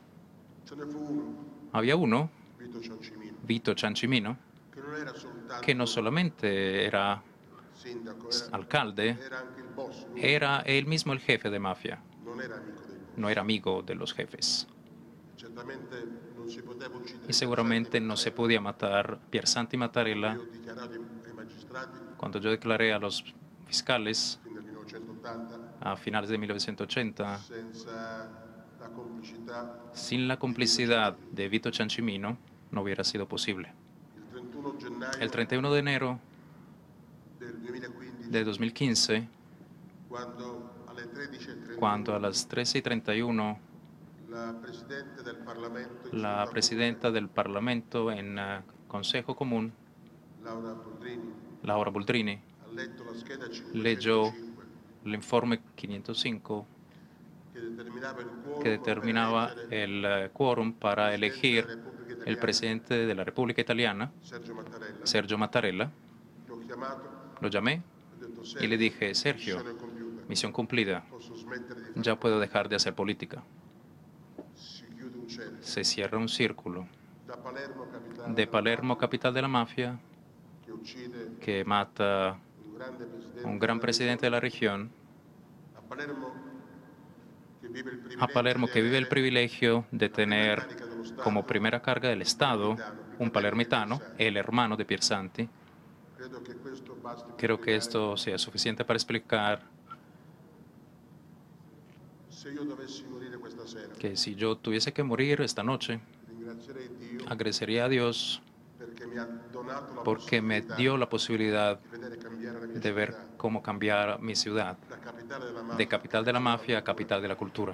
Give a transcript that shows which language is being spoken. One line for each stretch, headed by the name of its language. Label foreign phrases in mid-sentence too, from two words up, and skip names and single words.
Spanish: Había uno, Vito Ciancimino, que no solamente era alcalde, era él mismo el jefe de mafia. No era amigo de los jefes. Y seguramente no se podía matar Piersanti Mattarella cuando yo declaré a los fiscales fin del 1980, a finales de 1980,
Italian: senza la complicità
Spanish: sin la complicidad de Vito Ciancimino, no hubiera sido posible.
Italian: il 31 gennaio
Spanish: El 31 de enero
Italian: del 2015,
Spanish: de 2015,
Italian: quando alle 13:31
Spanish: cuando a las 13:31
Italian: la Presidente del Parlamento, in
Spanish: la
Italian: seduta
Spanish: presidenta del Parlamento en Consejo Común,
Italian: comune, Laura Boldrini, ha letto la scheda
Spanish: leyó 505 el informe 505
Italian: che determinava il quorum
Spanish: que determinaba
Italian: per eleggere
Spanish: el quórum para elegir el presidente de la República Italiana,
Italian: Sergio Mattarella.
Spanish: Sergio Mattarella.
Italian: L'ho chiamato,
Spanish: Lo llamé
Italian: ho detto
Spanish: y le dije, Sergio,
Italian: missione compiuta,
Spanish: misión cumplida,
Italian: posso smettere di fare.
Spanish: ya puedo dejar de hacer política.
Italian: Si chiude un cerchio.
Spanish: Se cierra un círculo.
Italian: Da Palermo, capitale
Spanish: De Palermo, capital de la mafia,
Italian: che uccide
Spanish: que mata
Italian: un grande presidente,
Spanish: un gran presidente de la región,
Italian: a Palermo
Spanish: que vive el privilegio de tener como primera carga del Estado un palermitano, el hermano de Piersanti. Creo que esto sea suficiente para explicar que si yo tuviese que morir esta noche, agradecería a Dios porque me dio la posibilidad de ver cómo cambiar mi ciudad de capital de la mafia a capital de la cultura.